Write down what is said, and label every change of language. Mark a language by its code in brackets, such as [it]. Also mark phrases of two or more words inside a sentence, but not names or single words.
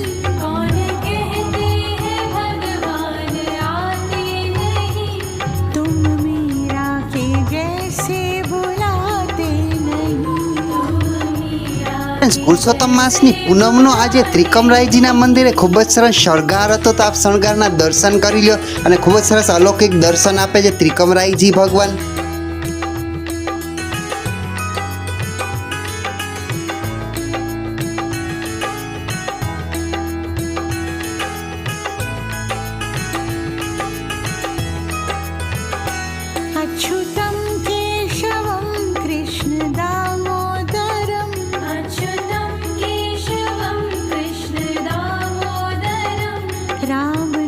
[gu] પુરુષોત્તમ માસની પૂનમનો આજે ત્રિકમરાયજીના મંદિરે ખૂબ જ સરસ શણગાર હતો, તો આપ શણગારના દર્શન કરી લ્યો અને ખૂબ જ સરસ અલૌકિક દર્શન આપે છે ત્રિકમરાયજી ભગવાન। [sa] अच्युतं केशवं कृष्ण दामोदरं अच्युतं केशवं कृष्ण दामोदरं